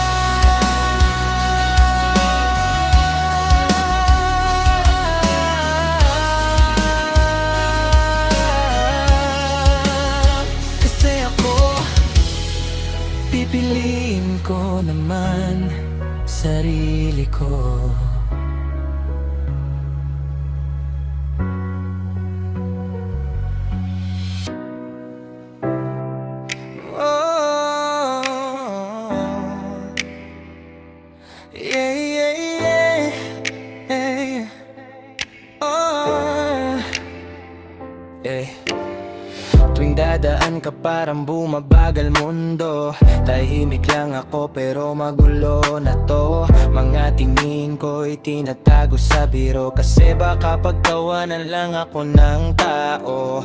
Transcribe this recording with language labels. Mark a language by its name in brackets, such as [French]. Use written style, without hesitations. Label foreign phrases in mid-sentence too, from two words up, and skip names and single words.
[Filipino] Kasi ako pipiliin ko naman sarili ko. [English] Oh, yeah, yeah, yeah, yeah. Oh, yeah. [Filipino] Tuwing dadaan ka parang bumabagal mundo. Tahimik lang ako pero magulo na to. Mga tingin ko'y tinatago sa biro. Kasi baka pagtawanan lang ako ng tao.